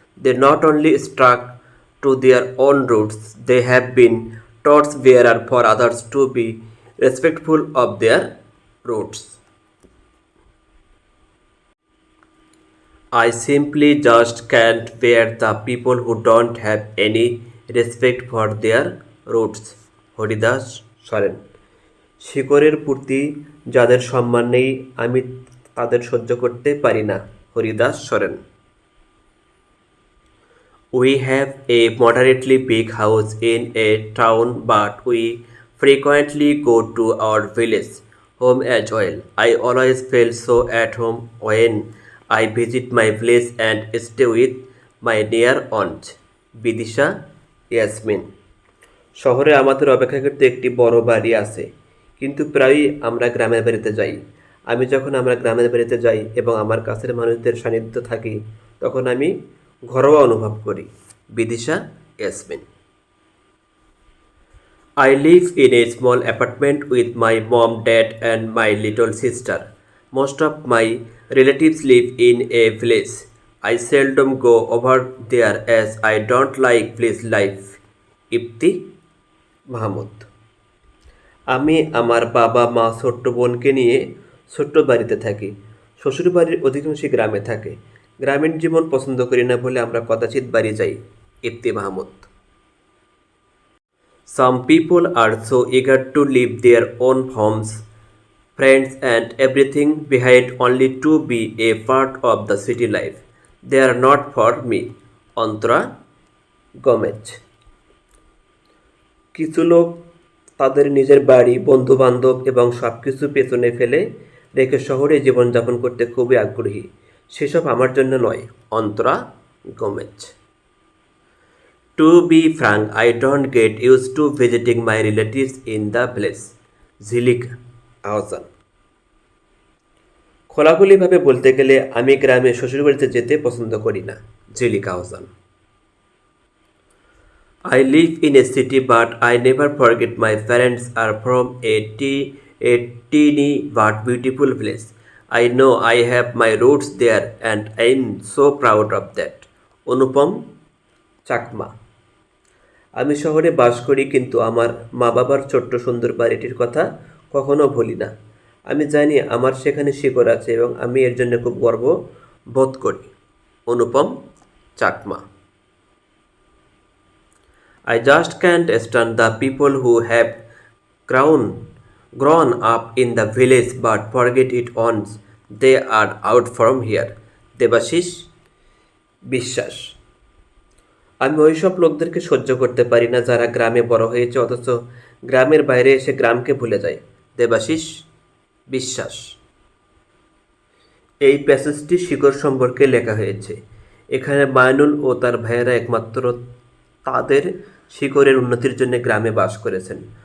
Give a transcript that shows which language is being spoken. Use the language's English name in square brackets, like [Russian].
[English] They not only stuck to their own roots, they have been torch bearer for others to be respectful of their roots. I simply just can't bear the people who don't have any respect for their roots. [Bangla] Haridas সরেন। শিকড়ের প্রতি যাদের সম্মান নেই আমি তাদের সহ্য করতে পারি না। হরিদাস সরেন। [English] We have a moderately big house in a town, but we frequently go to our village home as well. I always feel so at home when I visit my village and stay with my near aunt. [Bangla] Bidisha Yasmin. শহরে আমাদের অপেক্ষাকৃত একটি বড় বাড়ি আছে, কিন্তু প্রায়ই আমরা গ্রামের বাড়িতে যাই। আমি যখন আমরা গ্রামের বাড়িতে যাই এবং আমার কাছের মানুষদের সান্নিধ্য থাকি তখন আমি ঘরোয়া অনুভব করি। Bidisha Yasmin. [English] I live in a small apartment with my mom, dad, and my little sister. Most of my relatives live in a village. I seldom go over there as I don't like village life. [Bangla] ইপ্তি Mahmud. আমি আমার বাবা মা ছোট্ট বোনকে নিয়ে ছোট্ট বাড়িতে থাকি। শ্বশুরবাড়ির অধিকাংশই গ্রামে থাকে। গ্রামীণ জীবন পছন্দ করি না বলে আমরা কদাচিৎ বাড়ি যাই। ইপ্তি Mahmud. [English] Some people are so eager to leave their own homes, friends and everything behind only to be a part of the city life. They are not for me. Antara Gomes. [Bangla] কিছু লোক তাদের নিজের বাড়ি, বন্ধু বান্ধব এবং সব কিছু পেছনে ফেলে রেখে শহরে জীবনযাপন করতে খুবই আগ্রহী। সেসব আমার জন্য নয়। Antara Gomez. [English] To be frank, I don't get used to visiting my relatives in the village. Jhilik Ahsan. [Bangla] খোলাখুলিভাবে বলতে গেলে আমি গ্রামে শ্বশুরবাড়িতে যেতে পছন্দ করি না। জেলিকা Ahsan. [English] I live in a city, but I never forget my parents are from a teeny but beautiful place. I know I have my roots there, and I'm so proud of that. [Bangla] অনুপম চাকমা। আমি শহরে বাস করি, কিন্তু আমার মা বাবার ছোট্ট সুন্দর বাড়িটির কথা কখনো ভুলি না। আমি জানি আমার সেখানে শিকড় আছে এবং আমি এর জন্য খুব গর্ব বোধ করি। অনুপম Chakma. [English] I just can't stand the people who have grown, grown up in the village but forget it once they are out from here. [Bangla] Debashis বিশ্বাস। আমি ওইসব লোকদেরকে সহ্য করতে পারি না যারা গ্রামে বড় হয়েছে অথচ গ্রামের বাইরে এসে গ্রামকে ভুলে যায়। দেবাশিস বিশ্বাস। এই প্যাসেজটি শিকড় সম্পর্কে লেখা হয়েছে। এখানে মাইনুল ও তার ভাইয়েরা একমাত্র তাদের শিকড়ের উন্নতির জন্য গ্রামে বাস করেছেন।